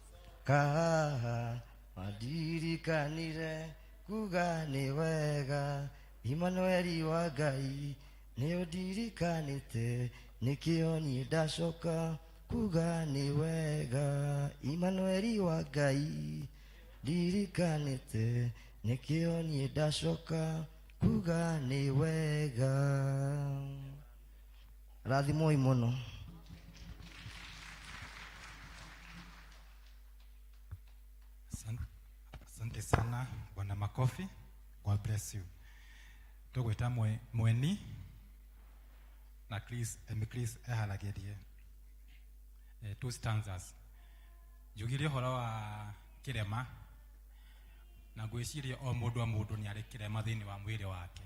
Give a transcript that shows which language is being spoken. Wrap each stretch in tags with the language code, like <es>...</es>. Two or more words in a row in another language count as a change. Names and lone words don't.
<ki>ndirikanire kuga ni wega Emmanueli wa Ngai ni udirikanite nikio ni ndacoka kuga ni wega Emmanueli wa Ngai ndirikanite nikio ni ndacoka kuga ni wega rathimoi muno.</ki> <sw>Asante sana bwana makofi.</sw> <en>God bless you.</en> <mer>Tugwita mweni na Chris ehalagerie 2 stanzas. Jugirie horo wa kirema na gwiciria o mundu ni ari kirema thini wa mwiri wake.</mer>